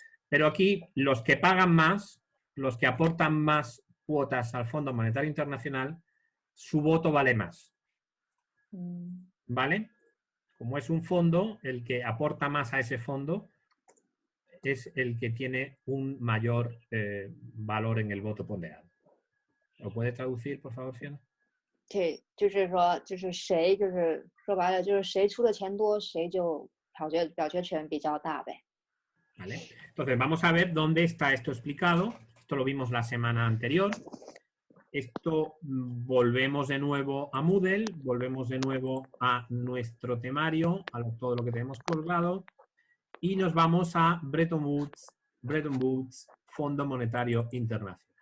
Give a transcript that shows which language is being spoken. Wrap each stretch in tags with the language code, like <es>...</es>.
<es>Pero aquí los que pagan más, los que aportan más cuotas al Fondo Monetario Internacional, su voto vale más. ¿Vale? Como es un fondo, el que aporta más a ese fondo es el que tiene un mayor valor en el voto ponderado. ¿Lo puede traducir, por favor, Fiona?</es> <zh>对，就是说，就是谁，就是说白了，就是谁出的钱多，谁就表决权比较大呗。</zh> <es>¿Vale? Entonces, vamos a ver dónde está esto explicado. Esto lo vimos la semana anterior. Esto volvemos de nuevo a Moodle, volvemos de nuevo a nuestro temario, a todo lo que tenemos colgado, y nos vamos a Bretton Woods, Fondo Monetario Internacional.</es>